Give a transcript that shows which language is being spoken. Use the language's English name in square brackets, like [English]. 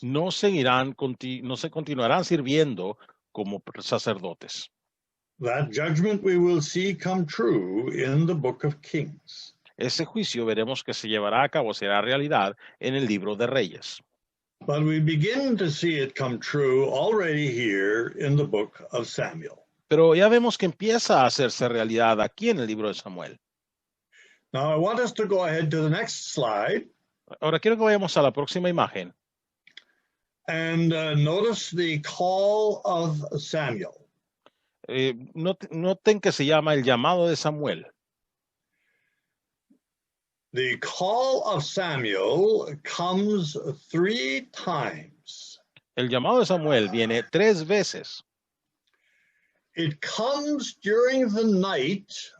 [Spanish] No se continuarán sirviendo como sacerdotes. [English] That judgment we will see come true in the book of Kings. [Spanish] Ese juicio veremos que se llevará a cabo, será realidad en el libro de Reyes. [English] But we begin to see it come true already here in the book of Samuel. [Spanish] Pero ya vemos que empieza a hacerse realidad aquí en el libro de Samuel. [English] Now I want us to go ahead to the next slide [Spanish] Ahora quiero que vayamos a la próxima imagen [English] and notice the call of Samuel. [Spanish] Noten que se llama el llamado de Samuel. [English] The call of Samuel comes 3 times. [Spanish] El llamado de Samuel viene 3 veces. [English] It comes during the night